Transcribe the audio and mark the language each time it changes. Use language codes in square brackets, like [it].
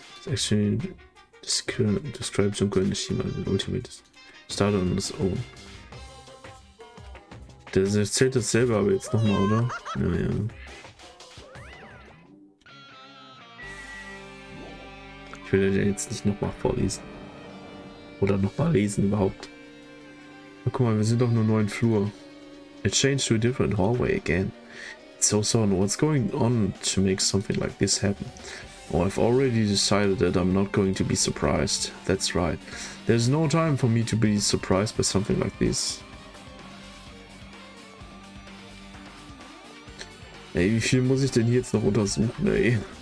[en] Actually, describe Junko Enoshima as an ultimate starter on his own. [de] Der erzählt das selber aber jetzt nochmal, oder? Ja, ja. Ich will den jetzt nicht nochmal vorlesen. Oder nochmal lesen überhaupt. Na, guck mal, wir sind doch nur 9 Flur. [en] It changed to a different hallway again. It's so sudden. What's going on to make something like this happen? Oh, I've already decided that I'm not going to be surprised. That's right. There's no time for me to be surprised by something like this. [de] Ey, wie viel muss ich denn hier jetzt noch untersuchen, ey?